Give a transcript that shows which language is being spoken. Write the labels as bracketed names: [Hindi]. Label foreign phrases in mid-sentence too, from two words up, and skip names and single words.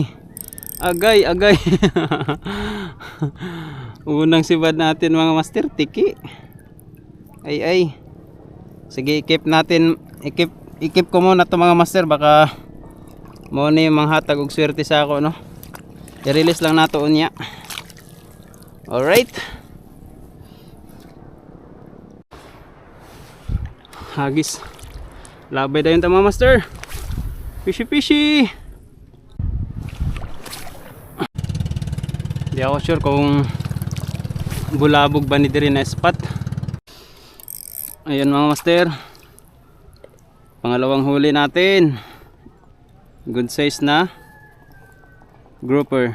[Cebuano] Agay, agay. [Filipino] Unang sibad natin mga master, tiki. Ay ay. Sige, i-keep natin. [Cebuano] I-keep ko muna to mga master, baka mo ni manghatag og swerte sa ako, no. I-release lang nato unya. [Filipino] Alright. Hagis. [Cebuano] Labay dayon ta mga master. [English] Fishy fishy. [Cebuano] Di ako sure kung bulabog ba ni diri na spot. [Filipino] Ayan mga master, pangalawang huli natin. [English] Good size na grouper.